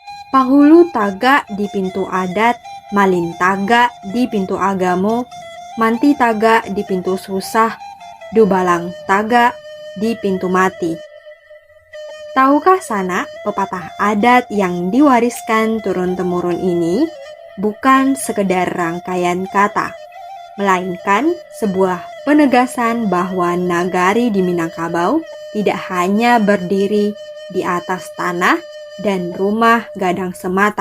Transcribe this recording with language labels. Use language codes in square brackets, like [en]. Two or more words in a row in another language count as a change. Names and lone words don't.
[min] Panghulu taga di pintu adat, malin taga di pintu agamo, manti taga di pintu susah, dubalang taga di pintu mati. [id] Tahukah Sanak, pepatah adat yang diwariskan turun-temurun ini bukan sekedar rangkaian kata, melainkan sebuah penegasan bahwa nagari di Minangkabau tidak hanya berdiri di atas tanah dan rumah gadang semata.